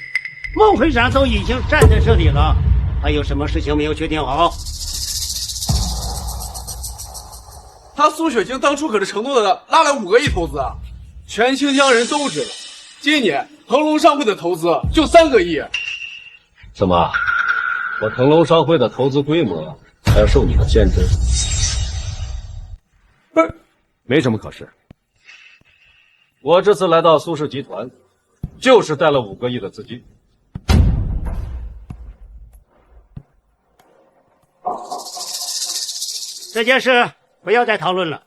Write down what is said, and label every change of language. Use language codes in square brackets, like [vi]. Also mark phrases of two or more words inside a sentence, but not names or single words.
[zh] 孟會長都已經站在這裡了，還有什麼事情沒有決定好？他蘇雪晴當初可是承諾的拉來5個億投資啊，全清江人都知道，今年騰龍商會的投資就3個億。怎么，我腾龙商会的投资规模还要受你的限制？不是，没什么可是。我这次来到苏氏集团，就是带了5个亿的资金。这件事不要再讨论了。